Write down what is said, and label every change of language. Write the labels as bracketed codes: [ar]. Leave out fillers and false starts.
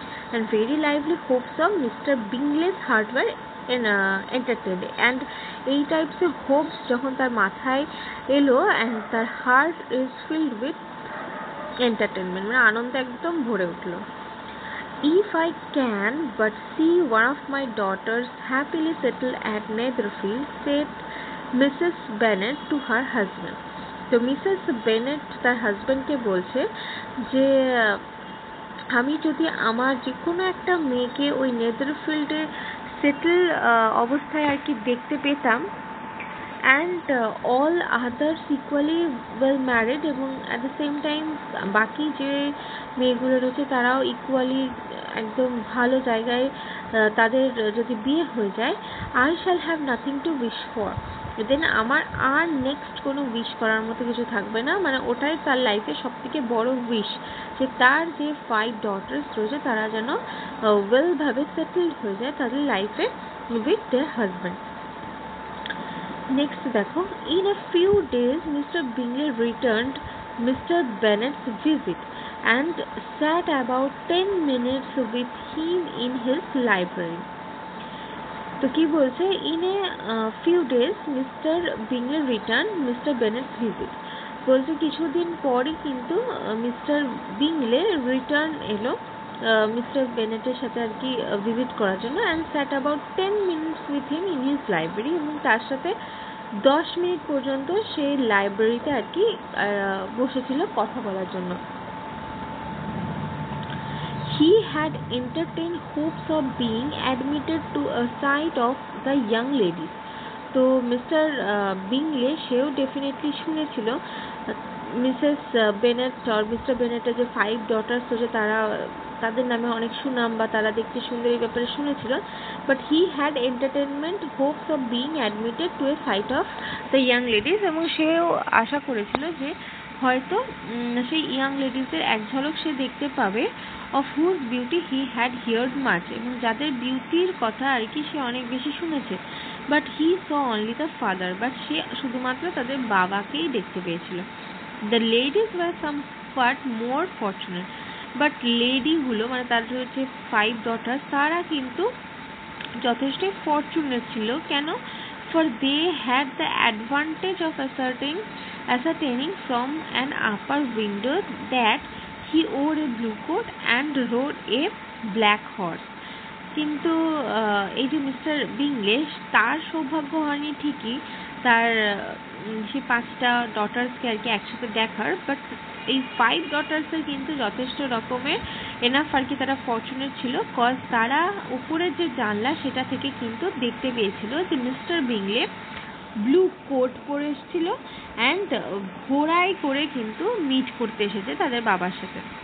[en] and very lively hopes of Mister Bingley's heart were entertained, and এই টাইপসের hopes [bn] যখন তার মাথায় এলো, [en] and তার heart is filled with entertainment [bn] মানে আনন্দে একদম ভরে উঠলো। [en] If I can but see one of my daughters happily settled at Netherfield, said Mrs. Bennet to her husband. [bn] তো মিসেস বেনেট তার হাজব্যান্ডকে বলছে যে আমি যদি আমার যে কোনো একটা মেয়েকে ওই নেদারফিল্ডে সেটেল অবস্থায় আর কি দেখতে পেতাম, [en] and all others equally well married, [bn] এবং অ্যাট দ্য সেম টাইম বাকি যে মেয়েগুলো রয়েছে তারাও ইকুয়ালি একদম ভালো জায়গায় তাদের যদি বিয়ে হয়ে যায়, [en] I shall have nothing to wish for, [bn] দেন আমার আর নেক্সট কোনো উইশ করার মতো কিছু থাকবে না। মানে ওটাই তার লাইফে সবথেকে বড় উইশ, যে তার যে 5 ডটার্স রয়েছে তারা যেন ওয়েলভাবে সেটেলড হয়ে যায় তাদের লাইফে উইথ দেয়ার হাজব্যান্ড। [en] Next দেখো, in a few days mister Bingley returned mister Bennet's visit and sat about 10 minutes with him in his library. [bn] তো কি বলছে, [en] in a few days Mr. Bingley returned Mr. Bennet's visit. [bn] বলছে কিছুদিন পরই কিন্তু mister বিংলে return এলো mister বেনেটের সাথে আর কি ভিজিট করার জন্য, [en] and sat about 10 minutes with him in his library, [bn] এবং তার সাথে 10 মিনিট পর্যন্ত সেই লাইব্রেরিতে আর কি বসেছিল কথা বলার জন্য। [en] He had entertained hopes of being admitted to a sight of the young ladies. [bn] তো মিস্টার বিংলে সেও ডেফিনেটলি শুনেছিল মিসেস বেনেট আর মিস্টার বেনেটের যে 5 ডটার্স হচ্ছে তাদের নামে অনেক সুনাম বা তারা দেখতে সুন্দর এই ব্যাপারে শুনেছিল, [en] but he had entertainment hopes of being admitted to a sight of the young ladies, [bn] এবং সেও আশা করেছিল যে হয়তো সেই ইয়াং লেডিসদের এক ঝলক সে দেখতে পাবে, [en] of whose beauty he had heard much, [bn] এবং যাদের বিউটির কথা আর কি সে অনেক বেশি শুনেছে। [en] but he saw only the father, [bn] but সে শুধুমাত্র তাদের বাবাকেই দেখতে পেয়েছিল। [en] the ladies were somewhat more fortunate, [bn] but লেডিগুলো মানে তার হচ্ছে 5 ডটার্স, তারা কিন্তু যথেষ্ট ফরচুনেট ছিল। কেন? [en] For they had the advantage of ascertaining from an upper window that he wore a blue coat and rode a black horse. [bn] কিন্তু এই যে মিস্টার বিংলে, তার সৌভাগ্য হয়নি ঠিকই তার সে 5টা ডটার্সকে আর কি একসাথে দেখার, বাট এই 5 ডটার্সের কিন্তু যথেষ্ট রকমের এনাফ আর কি তারা ফরচুনেট ছিল, কজ তারা উপরের যে জানলা সেটা থেকে কিন্তু দেখতে পেয়েছিল যে মিস্টার বিংলে ব্লু কোট পরে এসেছিল অ্যান্ড ঘোড়ায় করে কিন্তু মিট করতে এসেছে তাদের বাবার সাথে।